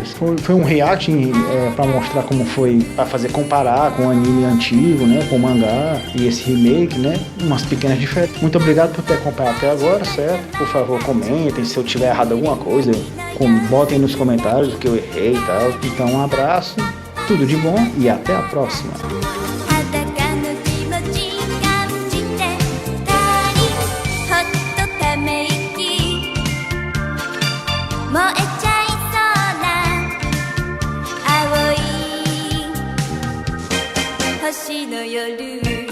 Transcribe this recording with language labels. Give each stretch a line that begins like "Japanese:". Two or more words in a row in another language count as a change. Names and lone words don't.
Portuguese: Foi um react para mostrar como foi, para fazer comparar com o anime antigo, né? Com o mangá e esse remake, né? Umas pequenas diferenças. Muito obrigado por ter acompanhado até agora, certo? Por favor, comentem se eu tiver errado alguma coisa. Botem nos comentários o que eu errei e tal. Então um abraço. Tudo de bom e até a próxima.
Japanese: 裸の気持ち感じてダーリンほっとため息燃えちゃいそうな青い星の夜